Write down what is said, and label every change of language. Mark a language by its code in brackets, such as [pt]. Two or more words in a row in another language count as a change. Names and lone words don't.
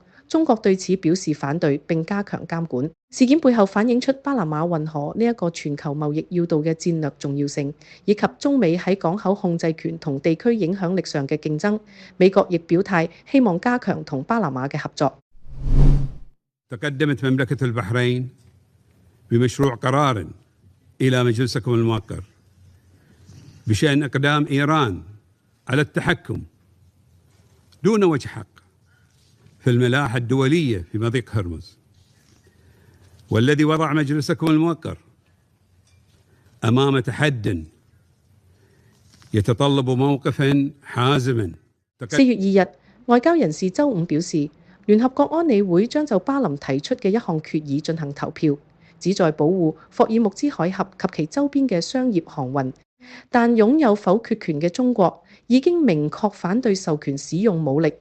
[yue] 中國對此表示反對並加強監管。事件背後反映出巴拿馬運河呢一個全球貿易要道嘅戰略重要性，以及中美喺港口控制權同地區影響力上嘅競爭。美國亦表態希望加強同巴拿馬嘅合作。 [ar] تقدمت مملكة البحرين بمشروع قرار إلى مجلسكم الموقر بشأن إقدام إيران على التحكم دون وجه حق في الملاحة الدولية في مضيق هرمز، والذي وضع مجلسكم الموقر أمام تحد يتطلب موقفا حازما。 [yue] 4 月2日，外交人士週五表示，聯合國安理會將就巴林提出嘅一項決議進行投票。旨在保護霍爾木茲海峽及其周邊嘅商業航運。但擁有否決權嘅中國已經明確反對授權使用武力。